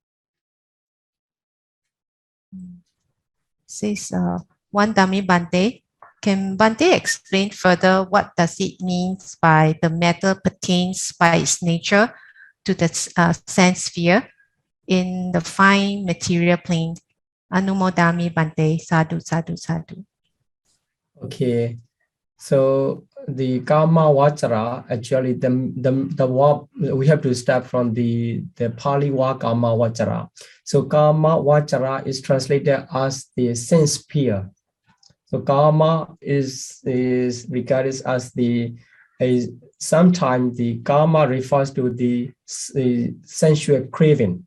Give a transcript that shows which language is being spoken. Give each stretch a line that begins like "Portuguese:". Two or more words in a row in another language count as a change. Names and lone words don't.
English: Says one dummy Bante. Can Bante explain further what does it mean by the matter pertains by its nature to the sense sphere in the fine material plane?
Pali: Anumodami Bante. Sadhu, sadhu, sadhu.
English: Okay. So the
Pali: Kama Vachara,
English: actually we have to start from the Pali
Pali: Kama Vachara.
English: So
Pali: Kama Vachara
English: is translated as the sense sphere. So Kama is regarded as sometimes the Kama refers to the sensual craving.